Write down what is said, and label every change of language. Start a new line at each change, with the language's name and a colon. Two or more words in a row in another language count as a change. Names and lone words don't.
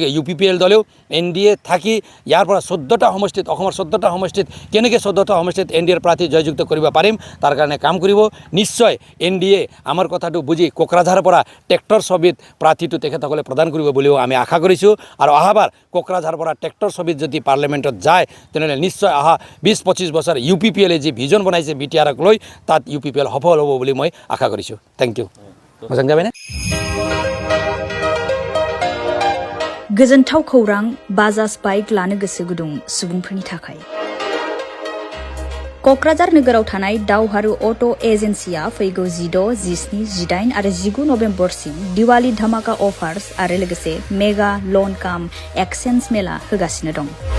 Assamese: UPPL দলেও NDA থাকি ইয়াৰ পৰা 14টা সমষ্টিত অসমৰ 14টা সমষ্টিত কেনেকৈ 14টা সমষ্টিত NDAৰ প্ৰাৰ্থী জয়যুক্ত কৰিব পাৰিম তাৰ কাৰণে কাম কৰিব নিশ্চয় NDA আমাৰ কথাটো বুজি কোকৰাঝাৰৰ পৰা ট্ৰেক্টৰ ছবিত প্ৰাৰ্থীটো তেখেতসকলে প্ৰদান কৰিব বুলিও আমি আশা কৰিছোঁ আৰু অহাবাৰ কোকৰাঝাৰৰ পৰা ট্ৰেক্টৰ ছবিত যদি পাৰ্লিমেণ্টত যায় তেনেহ'লে নিশ্চয় অহা 20-25 বছৰ UPPLে যি ভিজন বনাইছে BTRক লৈ তাত UPPL সফল হ'ব বুলি মই আশা কৰিছোঁ
English: thank you
Bodo: मोजां जाबायना गोजोनथाव खौरां बाजाज बाइक लानो गोसो गुदुं सुबुंफोरनि थाखाय क'क्राझार नोगोराव थानाय दावहारु अट' एजेन्सिया फैगौ 16, 17, 18 आरो 19 नभेम्बरसिम दिवाली धामाका अफार्स आरो लोगोसे
English: mega loan cum exchange
Bodo: मेला होगासिनो दं